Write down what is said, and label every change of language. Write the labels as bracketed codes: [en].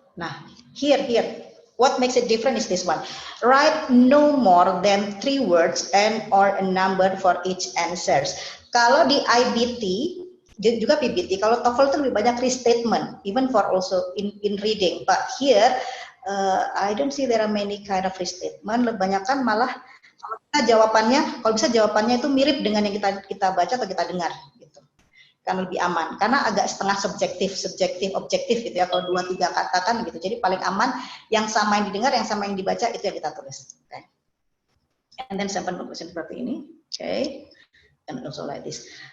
[en] Nah, here, what makes it different is this one. Write no more than 3 words and or a number for each answers. [id] Kalau di IBT, juga PBT, kalau TOEFL itu lebih banyak restatement, [en] even for also in reading. But here, I don't see there are many kind of restatement. [id] Kebanyakan malah kalau bisa jawabannya itu mirip dengan yang kita baca atau kita dengar. Kan lebih aman, karena agak setengah subjektif, objektif gitu ya, kalau 2-3 kata kan gitu, jadi paling aman yang sama yang didengar, yang sama yang dibaca itu yang kita tulis. [en] Okay. And then sample conclusion [id] seperti ini, [en] okay, and also like this.